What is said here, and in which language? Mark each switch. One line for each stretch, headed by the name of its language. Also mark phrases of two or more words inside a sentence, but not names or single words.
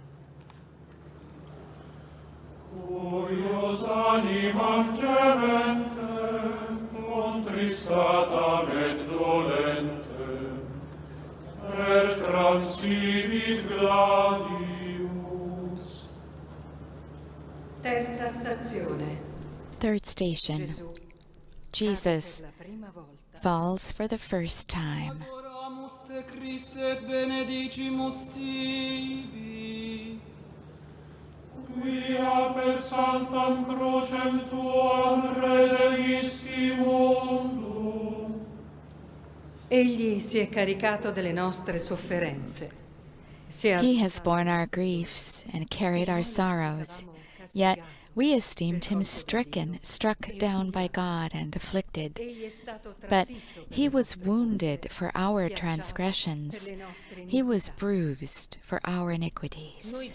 Latin: Curios animam gementem, contristatam et dolentem, per transivit gladius.
Italian: Terza stazione.
English: 3rd station.
Italian: Gesù
English: Jesus
Italian: per la prima volta.
English: falls for the first time.
Latin: Adoramus te Christe et benedicimus tibi, quia per sanctam crucem tuam redemisti mundum.
Italian: Egli si è caricato delle nostre sofferenze.
English: He has borne our griefs and carried our sorrows, yet we esteemed him stricken, struck down by God and afflicted. But he was wounded for our transgressions. He was bruised for our iniquities.